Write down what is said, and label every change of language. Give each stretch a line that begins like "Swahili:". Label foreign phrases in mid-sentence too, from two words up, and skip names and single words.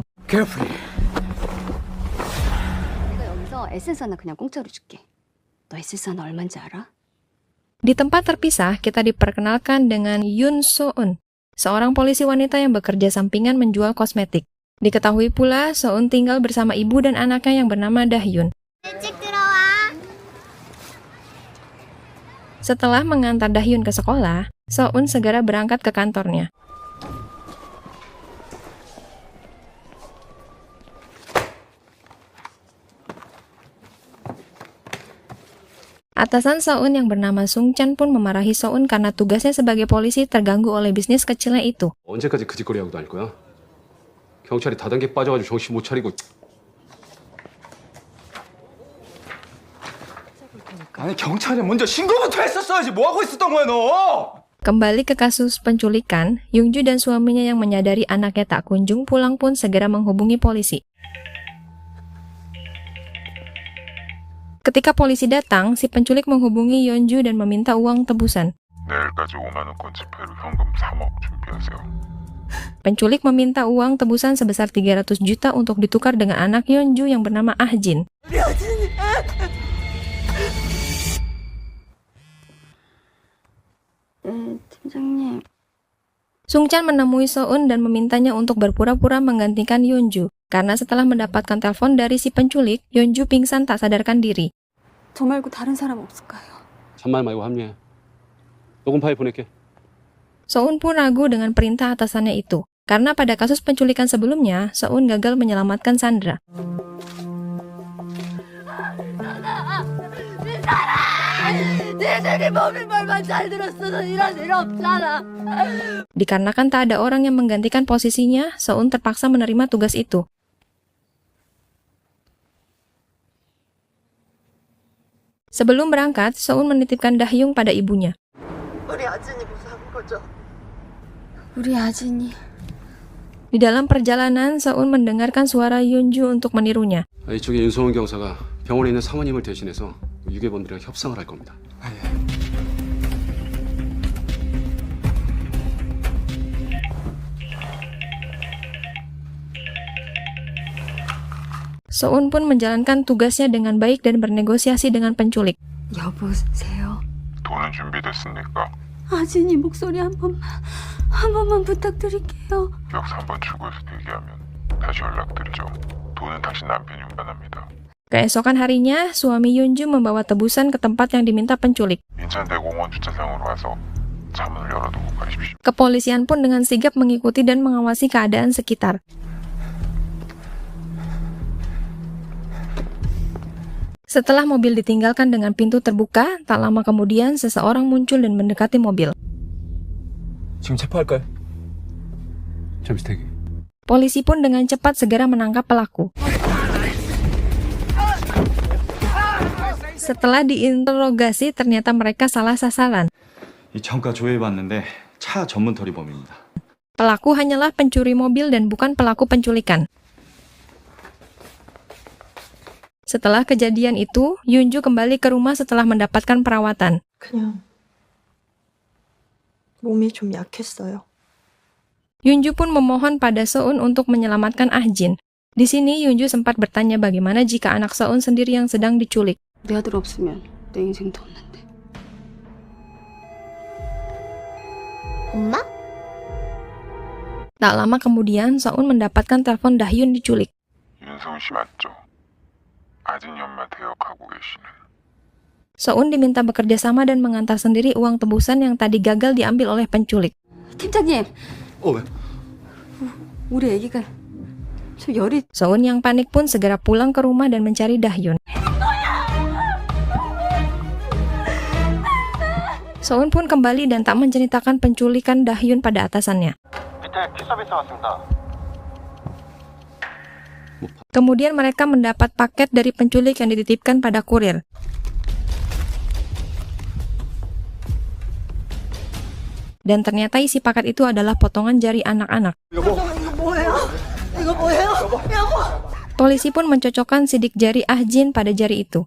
Korean: Carefully. 내가 여기서 에센스 하나 그냥 공짜로 줄게. 너 에센스 하나 얼마인지 알아?
Indonesian: Di tempat terpisah, kita diperkenalkan dengan Yoon So-eun, seorang polisi wanita yang bekerja sampingan menjual kosmetik. Diketahui pula, So-eun tinggal bersama ibu dan anaknya yang bernama Dahyun. Setelah mengantar Dahyun ke sekolah, So-eun segera berangkat ke kantornya. Atasan So-eun yang bernama Sung-chan pun memarahi So-eun karena tugasnya sebagai polisi terganggu oleh bisnis kecilnya itu.
Korean: 언제까지 그 짓거리 하고 다닐 거야? 경찰이 다단계 빠져가지고 정신 못 차리고. 아니 경찰에 먼저 신고부터 했었어야지. 뭐 하고 있었던 거야 너?
Indonesian: Kembali ke kasus penculikan, Yoonju dan suaminya yang menyadari anaknya tak kunjung pulang pun segera menghubungi polisi. Ketika polisi datang, si penculik menghubungi Yoonju dan meminta uang tebusan.
Korean: 내일까지 5만 원권 지폐로 현금 3억 준비하세요.
Indonesian: Penculik meminta uang tebusan sebesar 300 juta untuk ditukar dengan anak Yoonju yang bernama Ah-jin.
Korean: 우리 아진이. 팀장님.
Indonesian: Sung-chan menemui So-eun dan memintanya untuk berpura-pura menggantikan Yoonju. Karena setelah mendapatkan telepon dari si penculik, Yoonju pingsan tak sadarkan diri.
Korean: 저 말고 다른 사람 없을까요? 잔말 말고 합류해. 녹음 파일 보낼게.
Indonesian: So-eun pun ragu dengan perintah atasannya itu. Karena pada kasus penculikan sebelumnya, So-eun gagal menyelamatkan Sandra.
Korean: 니들이 몸이 말만 잘 들었어도 이런 일 없잖아.
Indonesian: Dikarenakan tak ada orang yang menggantikan posisinya, So-eun terpaksa menerima tugas itu. Sebelum berangkat, So-eun menitipkan Dahyung pada ibunya.
Korean: 우리 아진이 무사한 거죠? 우리 아진이.
Indonesian: Di dalam perjalanan, So-eun mendengarkan suara Yoonju untuk menirunya.
Korean: 이쪽에 윤성원 경사가 병원에 있는 사모님을 대신해서 유괴범들이랑 협상을 할 겁니다.
Indonesian: So-eun pun menjalankan tugasnya dengan baik dan bernegosiasi dengan penculik.
Korean: 여보세요? 돈은 준비됐습니까? 아진이 목소리 한 번만 부탁드릴게요. 기억사 한번 출구에서 대기하면 다시 연락드리죠. 돈은 당신 남편이 운반합니다.
Indonesian: Keesokan harinya, suami Yoonju membawa tebusan ke tempat yang diminta penculik.
Korean: 인천대공원 주차장으로 와서 차문을 열어두고 가십시오.
Indonesian: Kepolisian pun dengan sigap mengikuti dan mengawasi keadaan sekitar. Setelah mobil ditinggalkan dengan pintu terbuka, tak lama kemudian seseorang muncul dan mendekati mobil.
Korean: 지금 체포할까요? 잠시 대기.
Indonesian: Polisi pun dengan cepat segera menangkap pelaku. Setelah diinterogasi, ternyata mereka salah sasaran.
Korean: 이 창가 조회해봤는데 차 전문 터리범입니다.
Indonesian: Pelaku hanyalah pencuri mobil dan bukan pelaku penculikan. Setelah kejadian itu, Yoonju kembali ke rumah setelah mendapatkan perawatan.
Korean: 그냥 몸이 좀 약했어요.
Indonesian: Yoonju pun memohon pada So-eun untuk menyelamatkan Ah-jin. Di sini Yoonju sempat bertanya bagaimana jika anak So-eun sendiri yang sedang diculik.
Korean: 내 아들 없으면 내 인생도 없는데. 엄마?
Indonesian: Tak lama kemudian, So-eun mendapatkan telepon Dahyun diculik.
Korean: 윤성훈 씨 맞죠? 아진이 엄마 대역하고 계시는.
Indonesian: So-eun diminta bekerja sama dan mengantar sendiri uang tebusan yang tadi gagal diambil oleh penculik.
Korean: 팀장님, 왜? 우리 애기가 저 열이.
Indonesian: So-eun yang panik pun segera pulang ke rumah dan mencari Dahyun. So-eun pun kembali dan tak menceritakan penculikan Dahyun pada atasannya.
Korean: 밑에 티 서비스 왔습니다.
Indonesian: Kemudian mereka mendapat paket dari penculik yang dititipkan pada kurir. Dan ternyata isi paket itu adalah potongan jari anak-anak. Polisi pun mencocokkan sidik jari Ah-jin pada jari itu.